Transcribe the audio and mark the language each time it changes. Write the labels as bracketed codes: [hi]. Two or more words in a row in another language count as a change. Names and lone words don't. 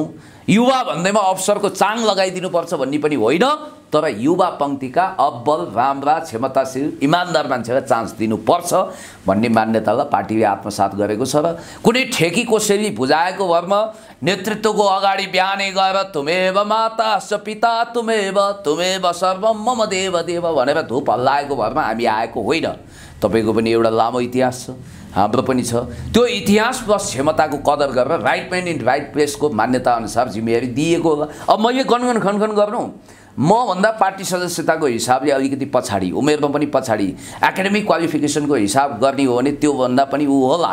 [ne] युवा भन्दैमा अवसरको चाङ लगाइदिनुपर्छ भन्ने पनि होइन, तर युवा पङ्क्तिका अब्बल, राम्रा, क्षमताशील, इमान्दार मान्छेलाई चान्स दिनुपर्छ भन्ने मान्यतालाई पार्टीले आत्मसात गरेको छ। र कुनै ठेकी कोसेली बुझाएको भरमा नेतृत्वको अगाडि बिहानै गएर [sa] तुमेव माता स पिता तुमेव सर्वम मम देव देव [ne] भनेर धुप हल्लाएको भरमा हामी आएको होइन। तपाईँको पनि एउटा लामो इतिहास छ, हाम्रो पनि छ। त्यो इतिहास प्लस क्षमताको कदर गरेर [en] right man in right placeको [ne] मान्यता अनुसार जिम्मेवारी दिएको होला। अब मैले गनगन खनखन गर्नु, म भन्दा पार्टी सदस्यताको हिसाबले अलिकति पछाडि, उमेरमा पनि पछाडि, [en] academic qualificationको [ne] हिसाब गर्ने हो भने त्यो भन्दा पनि ऊ होला।